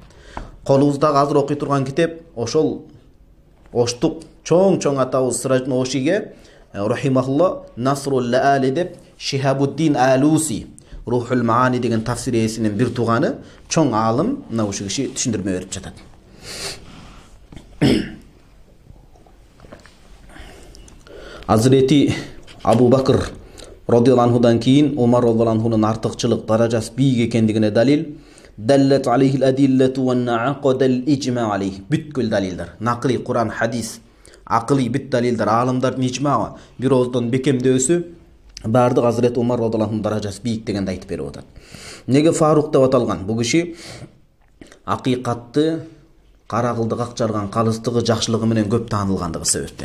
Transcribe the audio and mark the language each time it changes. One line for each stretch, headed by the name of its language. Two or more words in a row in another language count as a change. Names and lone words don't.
Kyrgyz: Колубуздагы азыр окуй турган китеп ошол Оштук чоң атабыз Сыражуддин Ошиге рахимахулла Насрул Лаали деп Шихабуддин Алуси Рухул Маани деген тафсир ээсинин бир туганы чоң алым мына ушул киши түшүндүрмө берип жатат. Азирети Абу Бакр
Arabic: رضي الله عنه
Kyrgyz: кийин Умар
Arabic: رضي الله عنه
Kyrgyz: артыкчылык даражасы бийик экендигине далил
Arabic: دلت عليه الأدلة وانعقد الإجماع عليه.
Kyrgyz: Бүткүл далилдер, накли Куран, хадис, акылый бүт далилдер, алымдардын ижмагы, бир ооздон бекемдөөсү бардык Азирет Умар
Arabic: رضي الله عنه
Kyrgyz: даражасы бийик дегенди айтып берип атат. Неге Фарук деп аталган? Бул киши акыйкатты карагылды какчарган калыстыгы, жакшылыгы менен көп таанылгандыгы себептен.